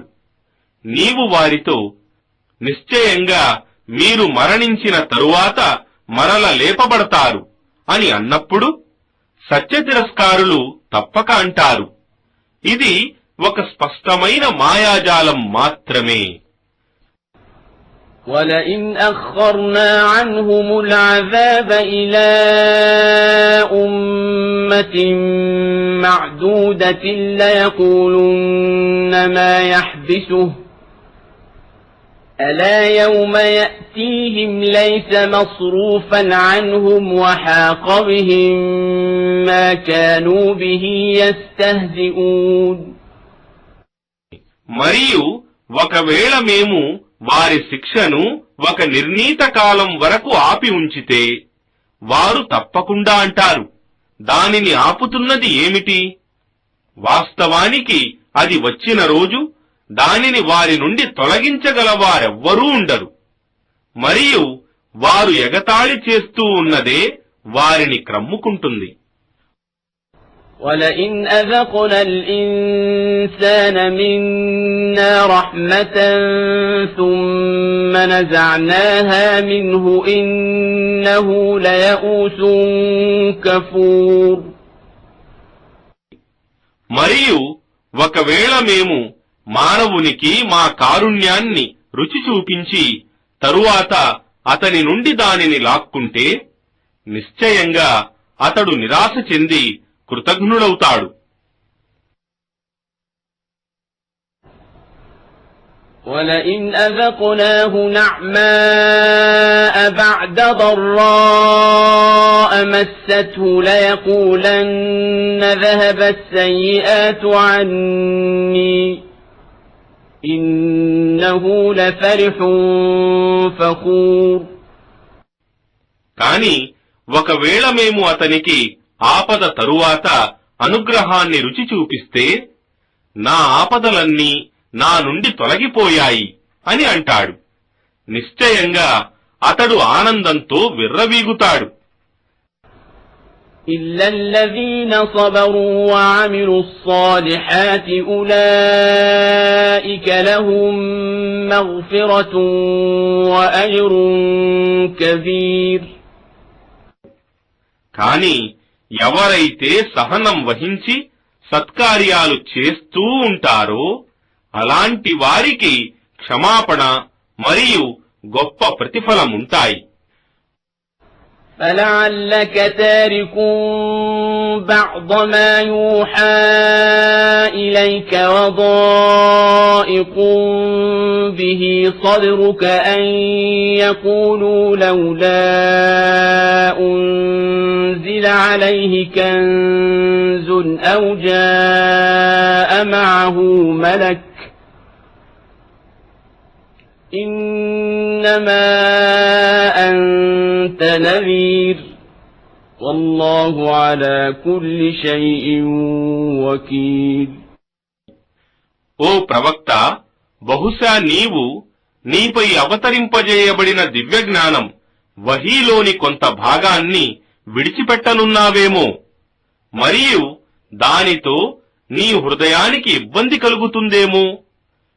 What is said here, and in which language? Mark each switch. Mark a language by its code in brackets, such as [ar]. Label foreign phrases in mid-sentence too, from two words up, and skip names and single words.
[te] నీవు వారితో, నిశ్చయంగా మీరు మరణించిన తరువాత మరల లేపబడతారు అని అన్నప్పుడు సత్యతిరస్కారులు తప్పక అంటారు, ఇది ఒక స్పష్టమైన మాయాజాలం మాత్రమే. [ar] وَلَئِنْ أَخَّرْنَا عَنْهُمُ الْعَذَابَ إِلَى أُمَّةٍ مَّعْدُودَةٍ لَّيَقُولُنَّ مَا يَحْبِسُهُ أَلَا يَوْمَ يَأْتِيهِمْ لَيْسَ مَصْرُوفًا عَنْهُمْ وَحَاقَ بِهِم مَّا كَانُوا بِهِ يَسْتَهْزِئُونَ. [te] మరియు ఒకవేళ మేము వారి శిక్షను ఒక నిర్ణీత కాలం వరకు ఆపి ఉంచితే వారు తప్పకుండా అంటారు, దానిని ఆపుతున్నది ఏమిటి? వాస్తవానికి అది వచ్చిన రోజు దానిని వారి నుండి తొలగించగల వారెవ్వరూ ఉండరు. మరియు వారు ఎగతాళి చేస్తూ ఉన్నదే వారిని క్రమ్ముకుంటుంది. [ar] وَلَئِنْ أَذَقْنَا الْإِنسَانَ مِنَّا رَحْمَةً ثُمَّ نَزَعْنَاهَا مِنْهُ إِنَّهُ لَيَئُوسٌ كَفُورٌ. [te] మరియు ఒకవేళ మేము మానవునికి మా కారుణ్యాన్ని రుచి చూపించి తరువాత అతని నుండి దానిని లాక్కుంటే నిశ్చయంగా అతడు నిరాశ చెంది కృతజ్ఞుడవుతాడు. [ar] وَلَئِنْ أَذَقْنَاهُ نَعْمَاءَ بَعْدَ ضَرَّاءَ مَسَّتْهُ لَيَقُولَنَّ ذَهَبَ السَّيِّئَاتُ عَنِّي إِنَّهُ لَفَرِحٌ فَخُورٌ. [te] కాని ఒకవేళ మేము అతనికి ఆపద తరువాత అనుగ్రహాన్ని రుచి చూపిస్తే నా ఆపదలన్నీ నా నుండి తొలగిపోయాయి అని అంటాడు. నిశ్చయంగా అతడు ఆనందంతో విర్రవీగుతాడు. [ar] إِلَّا الَّذِينَ صَبَرُوا وَعَمِلُوا الصَّالِحَاتِ أُولَئِكَ لَهُم مَّغْفِرَةٌ وَأَجْرٌ كَبِيرٌ. [te] కాని ఎవరైతే సహనం వహించి సత్కార్యాలు చేస్తూ ఉంటారో అలాంటి వారికి క్షమాపణ మరియు గొప్ప ప్రతిఫలముంటాయి. [ar] فَلَعَلَّكَ تَارِكٌ بَعْضَ مَا يُوحَى إِلَيْكَ وَضَائِقٌ بِهِ صَدْرُكَ أَن يَقُولُوا لَوْلَا أُنزِلَ عَلَيْهِ كَنزٌ أَوْ جَاءَ مَعَهُ مَلَكٌ إِنَّمَا أَنْتَ نَذِيرٌ وَاللَّهُ عَلَى كُلِّ شَيْءٍ وَكِيلٌ. [te] ఓ ప్రవక్త, బహుశా నీవు నీపై అవతరింపజేయబడిన దివ్యజ్ఞానం వహీలోని కొంత భాగాన్ని విడిచిపెట్టనున్నావేమో, మరియు దానితో నీ హృదయానికి ఇబ్బంది కలుగుతుందేమో.